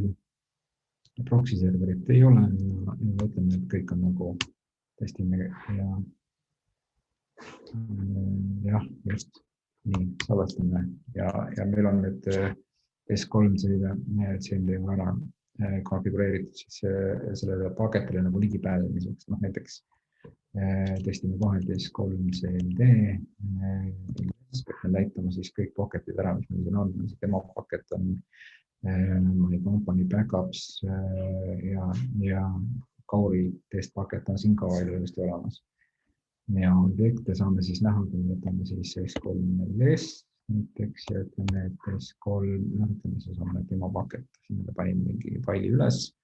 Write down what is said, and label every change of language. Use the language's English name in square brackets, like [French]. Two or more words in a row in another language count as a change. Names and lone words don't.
[Estonian] Proxy serverit ei ole ja ütleme, et kõik on nagu testime ja just nii salvestame ja meil on nüüd S3 CMD ära konfigureeritud siis sellele paketile nagu ligipääsemiseks. Näiteks testime vahel S3 CMD, peame näitama siis kõik paketid ära, mis meil siin on. Demo paket on my company backups ja Kauri test paket on siin ka ilusti olemas. Ja objekte saame siis näha, kui võtame siis S3LS näiteks ja ütleme, et S3, ütleme, see saame demo paket, siin me panime mingi faili üles.